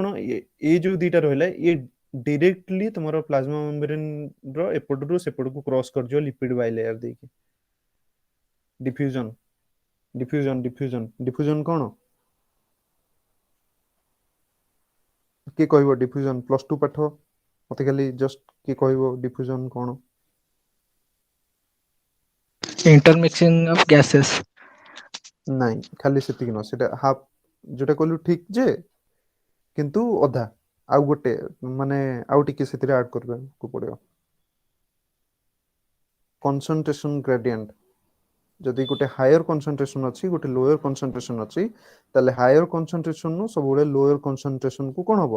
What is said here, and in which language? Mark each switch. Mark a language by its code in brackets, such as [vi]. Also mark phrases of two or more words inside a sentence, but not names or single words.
[or] ଏଇ ଯୋଉ ଦିଟା ରହିଲା, ଇଏ ଡିରେକ୍ଟଲି ତମର [en] plasma membrane [or] ର ଏପଟରୁ ସେପଟକୁ କ୍ରସ୍ କରିଯିବ [en] lipid bilayer [or] ଦେଇକି। ଡିଫ୍ୟୁଜନ କଣ? କିଏ କହିବ ଡିଫ୍ୟୁଜନ? [en] plus two [or] ପାଠ, ମତେ ଖାଲି ଜଷ୍ଟ କିଏ କହିବ ଡିଫ୍ୟୁଜନ କଣ? [en] intermixing of gases, [or] ନାଇଁ, ଖାଲି ସେତିକି ନୁହଁ, ସେଟା ହାଫ, ଯୋଉଟା କହିଲୁ ଠିକ ଯେ, କିନ୍ତୁ ଅଧା। ଆଉ ଗୋଟେ, ମାନେ ଆଉ ଟିକେ ସେଥିରେ ଆଡ କରିବାକୁ ପଡିବ। [en] concentration gradient. [or] ଯଦି ଗୋଟେ [en] higher concentration [or] ଅଛି, ଗୋଟେ [en] lower concentration [or] ଅଛି, ତାହେଲେ [en] higher concentration [or] ସବୁବେଳେ [en] lower concentration [or] କୁ କଣ ହବ?